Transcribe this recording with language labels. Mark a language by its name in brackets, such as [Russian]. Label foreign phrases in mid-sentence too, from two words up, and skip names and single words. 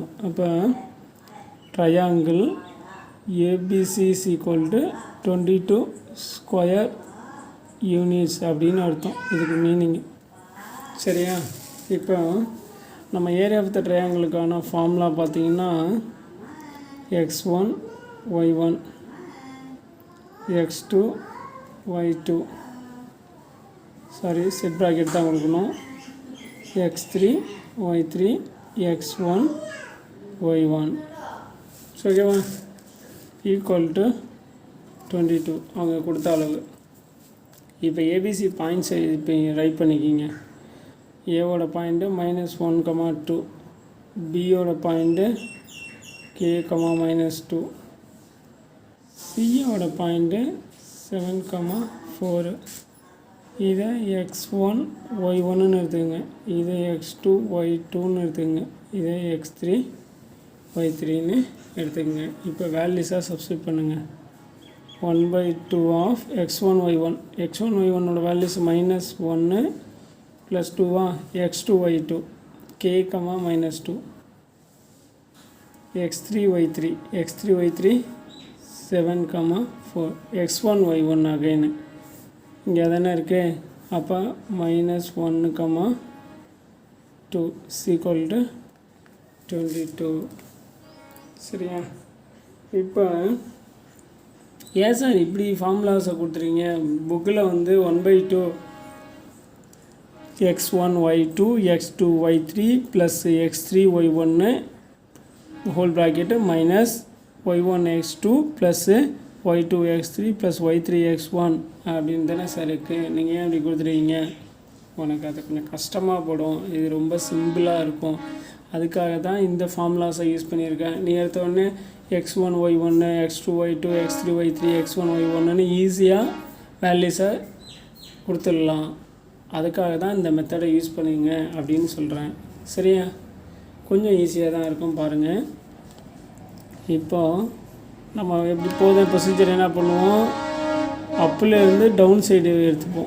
[Tamil] அப்போ [English] triangle ABC is equal to 22 square units [Tamil] அப்படின்னு அர்த்தம் இதுக்கு மீனிங். சரியா இப்போ நம்ம [English] area of the triangle [Tamil] ஃபார்முலா பார்த்தீங்கன்னா x1 y1 x2 y2 [English] sorry set bracket [Tamil] தான் கொடுக்கணும் x3 y3 x1 y1 [English] so okay equal to 22 [Tamil] அவங்க கொடுத்த அளவு. இப்போ ஏபிசி பாயிண்ட்ஸை இப்போ ரைட் பண்ணிக்கிங்க. ஏவோட பாயிண்ட்டு -1, 2 பியோட பாயிண்ட்டு k, -2 சியோட பாயிண்ட்டு 7, 4 இதை x1 y1ன்னு எடுத்துக்கங்க. இதை x2 y2ன்னு எடுத்துக்கங்க. இதை x3 y3ன்னு எடுத்துக்கங்க. இப்போ வேல்யூஸாக சப்ஸ்டியூட் பண்ணுங்கள். [English] 1/2 of x1 [Tamil] y1 x1 y1ஓட வேல்யூஸ் -1 + 2 x2 y2 k, -2 x3 y3 x3 y3 7, 4 x1 y1 அகைன் இங்கே தானே இருக்குது. அப்போ -1, 2 [English] equal to 22. [Tamil] சரியா? இப்போ ஏன் சார் இப்படி ஃபார்முலாஸை கொடுத்துறீங்க? புக்கில் வந்து 1/2 x1 y2 [English] x2 y3 plus x3 y1 whole bracket minus y1 x2 plus y2 x3 plus y3 x1 [Tamil] அப்படின்னு தானே சார் இருக்குது. நீங்கள் ஏன் இப்படி கொடுத்துருக்கீங்க? உனக்கு அது கொஞ்சம் கஷ்டமாக போடும். இது ரொம்ப சிம்பிளாக இருக்கும். அதுக்காக தான் இந்த ஃபார்முலாஸை யூஸ் பண்ணியிருக்கேன். நீ எடுத்தோடனே x1 y1 x2 y2 x3 y3 x1 y1ன்னு ஈஸியாக வேல்யூஸை கொடுத்துடலாம். அதுக்காக தான் இந்த மெத்தடை யூஸ் பண்ணுங்க அப்படின்னு சொல்கிறேன். சரியா? கொஞ்சம் ஈஸியாக தான் இருக்கும் பாருங்கள். இப்போது நம்ம எப்படி போதும் ப்ரொசீஜர் என்ன பண்ணுவோம், அப்பிலேருந்து [English] down side [Tamil] எடுத்துப்போம்.